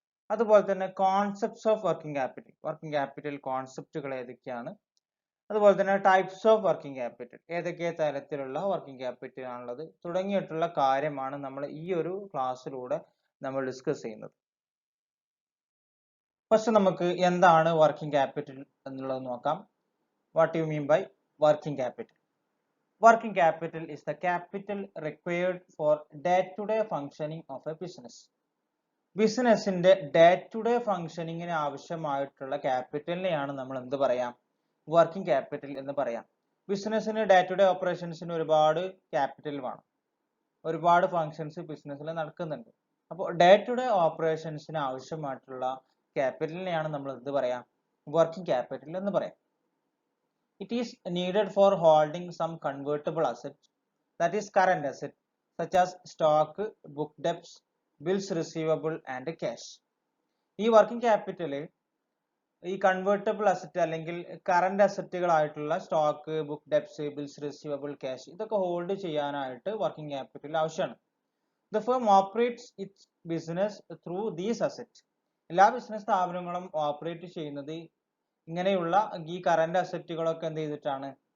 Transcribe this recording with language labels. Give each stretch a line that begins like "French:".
Malayalam: അതുപോലെ തന്നെ concepts of working capital കോൺസെപ്റ്റുകൾ ഏതൊക്കെയാണ്, അതുപോലെ തന്നെ ടൈപ്സ് ഓഫ് വർക്കിംഗ് ക്യാപിറ്റൽ, ഏതൊക്കെ തരത്തിലുള്ള വർക്കിംഗ് ക്യാപിറ്റൽ ആണുള്ളത് തുടങ്ങിയിട്ടുള്ള കാര്യമാണ് നമ്മൾ ഈ ഒരു ക്ലാസ്സിലൂടെ നമ്മൾ ഡിസ്കസ് ചെയ്യുന്നത്. ഫസ്റ്റ് നമുക്ക് എന്താണ് വർക്കിംഗ് ക്യാപിറ്റൽ എന്നുള്ളത് നോക്കാം.
English: What you mean by working capital? Working capital is the capital required for day-to-day functioning of a business.
Malayalam: ബിസിനസിന്റെ ഡേ ടു ഡേ ഫംഗ്ഷനിങ്ങിന് ആവശ്യമായിട്ടുള്ള ക്യാപിറ്റലിനെയാണ് നമ്മൾ എന്ത് പറയാം? വർക്കിംഗ് ക്യാപിറ്റൽ എന്ന് പറയാം. ബിസിനസിന് ഡേ ടു ഡേ ഓപ്പറേഷൻസിന് ഒരുപാട് ക്യാപിറ്റൽ വേണം, ഒരുപാട് ഫങ്ഷൻസ് ബിസിനസ്സിൽ നടക്കുന്നുണ്ട്. അപ്പോൾ ഡേ ടു ഡേ ഓപ്പറേഷൻസിന് ആവശ്യമായിട്ടുള്ള ക്യാപിറ്റലിനെയാണ് നമ്മൾ എന്ത് പറയാം? വർക്കിംഗ് ക്യാപിറ്റൽ എന്ന് പറയാം.
English: It is needed for holding some convertible assets, that is current asset, such as stock, book debts, bills receivable and cash.
Malayalam: ഈ വർക്കിംഗ് ക്യാപിറ്റൽ ഈ കൺവേർട്ടബിൾ അസറ്റ് അല്ലെങ്കിൽ current അസറ്റുകളായിട്ടുള്ള stock, book debts, bills receivable, cash ഇതൊക്കെ hold ചെയ്യാനായിട്ട് working capital ആവശ്യമാണ്.
English: The firm operates its business through these assets.
Malayalam: എല്ലാ business സ്ഥാപനങ്ങളും operate ചെയ്യുന്നത് ഇങ്ങനെയുള്ള ഈ കറന്റ് അസറ്റുകളൊക്കെ എന്ത് ചെയ്തിട്ടാണ്?